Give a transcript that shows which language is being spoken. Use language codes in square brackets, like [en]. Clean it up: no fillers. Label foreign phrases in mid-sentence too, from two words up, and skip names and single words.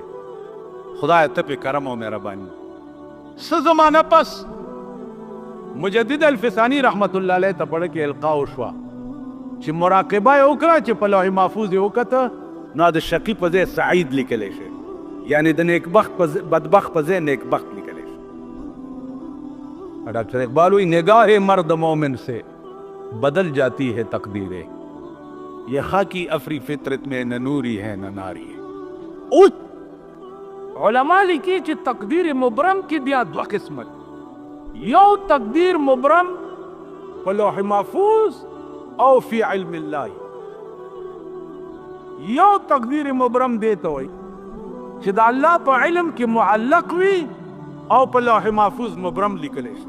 [ps] خدای ته پې کرم او مهرباني. څه زمانه پس مجدد الفسانی رحمت الله علیه ته پړه کې القا وشوه چې مراقبه یې وکړه چې په لوح محفوظ یې وکته نو د شقي په ځای سعید لیکلی شي، یعنی د نیکبخت بدبخت په ځای نیکبخت لیکلی شي. [ur] ڈاکٹر اقبال وی نگاہ مرد مومن سے بدل جاتی ہے تقدیریں، یہ خاکی افری فطرت میں نہ نوری ہے نہ ناری ہے. [ps] علماء لیکي چې تقدیر مبرم کې بیا دوه قسمه، یو تقدیر مبرم په لوح محفوظ او [ar] فی علم الله. [ps] یو تقدیر مبرم دیته وي چې د الله په علم کې معلق وي او په لوح محفوظ مبرم لیکلی شي.